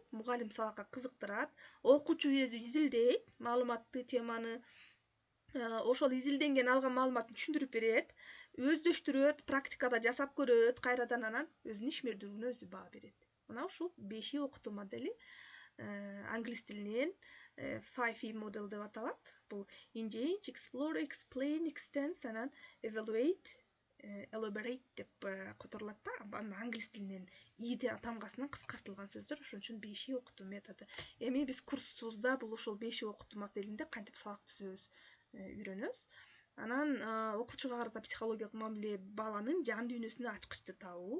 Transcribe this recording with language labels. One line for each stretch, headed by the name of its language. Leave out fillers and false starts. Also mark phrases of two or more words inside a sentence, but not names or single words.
Kyrgyz: Мугалим сабакка кызыктырат, окуучу изилдейт маалыматты, теманы, ошол изилденген алган маалыматын түшүндүрүп берет, өздөштүрөт, практикада жасап көрөт, кайрадан анан өзүнүн ишмердүүлүгүнө өзү баа берет. Мына ушул 5И окутуу модели англис тилинен 5E model деп аталат. Бул
English: engage, explore, explain, extend,
Kyrgyz: анан
English: evaluate, elaborate
Kyrgyz: деп которулат да. Англис тилинен И тамгасынан кыскартылган сөздөр, ошон үчүн 5И окутуу методу. Эми биз курсубузда бул ошол 5И окутуу моделинде кантип сабак түзөбүз үйрөнөбүз. Анан окуучуга карата психологиялык мамиле баланын жан дүйнөсүнө ачкычты табуу.